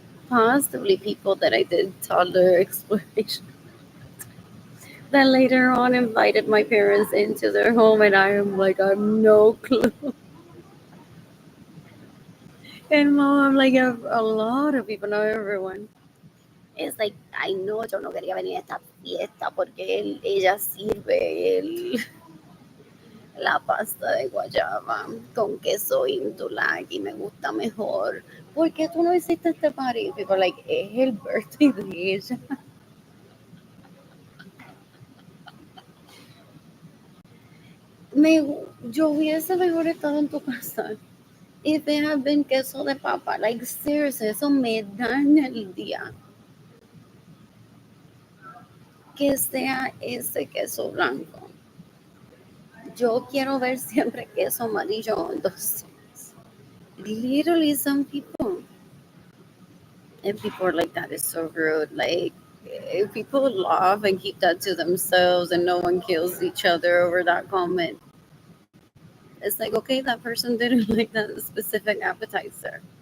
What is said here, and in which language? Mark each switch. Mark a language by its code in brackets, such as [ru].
[en] Possibly people that I did toddler exploration that later on invited my parents into their home, and I am like, I have no clue. And mom, I'm like, a lot of people, not everyone. It's like, [es] ay no, yo no quería venir a esta fiesta porque ella sirve la pasta de guayaba con queso índula y me gusta mejor. ¿Por qué tú no hiciste este party? [en] People like, [es] es el birthday de ella. Yo hubiese mejor estado en tu casa. [en] If it had been [es] queso de papa, [en] like seriously, [es] eso me daña el día. Que sea ese queso blanco. Yo quiero ver siempre queso amarillo. [en] Entonces, literally, some people, and people are like, that is so rude. Like, if people laugh and keep that to themselves and no one kills each other over that comment, It's like, okay, that person didn't like that specific appetizer.